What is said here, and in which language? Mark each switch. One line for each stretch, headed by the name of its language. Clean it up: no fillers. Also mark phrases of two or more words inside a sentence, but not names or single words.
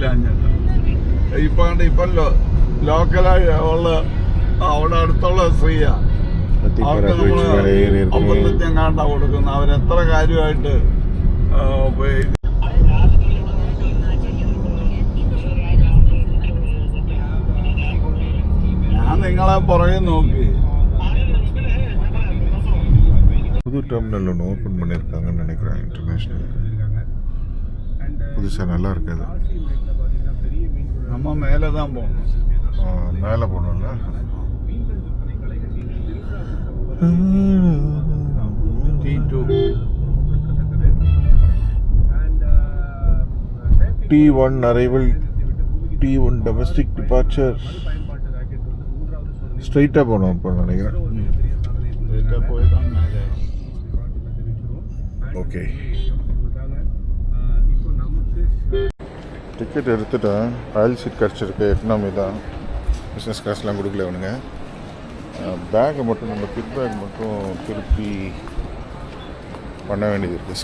Malayalam: ഇപ്പം ലോക്കലായി ഉള്ള അവിടെ അടുത്തുള്ള സ്ത്രീയാ. അവർക്ക് നമ്മൾ 55 കൊടുക്കുന്നത്. അവരെത്ര കാര്യമായിട്ട് ഞാൻ നിങ്ങളെ പുറകെ നോക്കി.
Tamil: புது டெர்மினல் ஒன்று ஓப்பன் பண்ணியிருக்காங்கன்னு நினைக்கிறேன். இன்டர்நேஷ்னல் புதுசாக நல்லா இருக்காது. நம்ம மேலே தான் போகணும். மேலே போகணும்ல.
English: T1 arrival, T1 domestic departure.
Tamil: ஸ்ட்ரைட்டாக போகணும் இப்போ நினைக்கிறேன். போய் தான் மேலே. ஓகே. டிக்கெட் எடுத்துட்டேன்.
English: aisle seat
Tamil: கிடச்சிருக்கு. எக்கனாமி தான்,
English: business classலாம்
Tamil: கொடுக்கல அவனுங்க. பேக்கை மட்டும் நம்ம
English: kit bag
Tamil: மட்டும் திருப்பி பண்ண வேண்டியது இருக்குது.